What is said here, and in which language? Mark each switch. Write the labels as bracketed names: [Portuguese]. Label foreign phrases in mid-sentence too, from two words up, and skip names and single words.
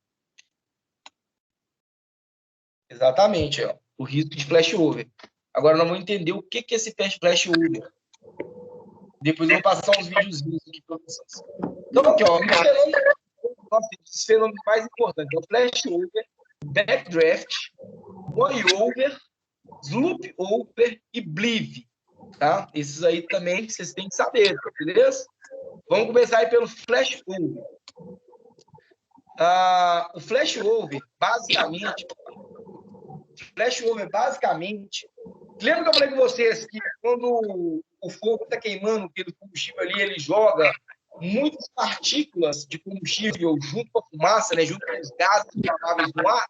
[Portuguese] Exatamente, ó. O risco de flashover. Agora nós vamos entender o que é esse flashover. Depois eu vou passar uns videozinhos aqui para vocês. Então, aqui, ó, os fenômenos mais importantes. O [English] flashover, backdraft, boil-over, sloop-over [Portuguese] e bleed. Tá? Esses aí também vocês têm que saber, beleza? Vamos começar aí pelo flashover. O flashover, basicamente, lembra que eu falei com vocês que quando o fogo está queimando, aquele combustível ali, ele joga muitas partículas de combustível junto com a fumaça, né, junto com os gases inflamáveis no ar?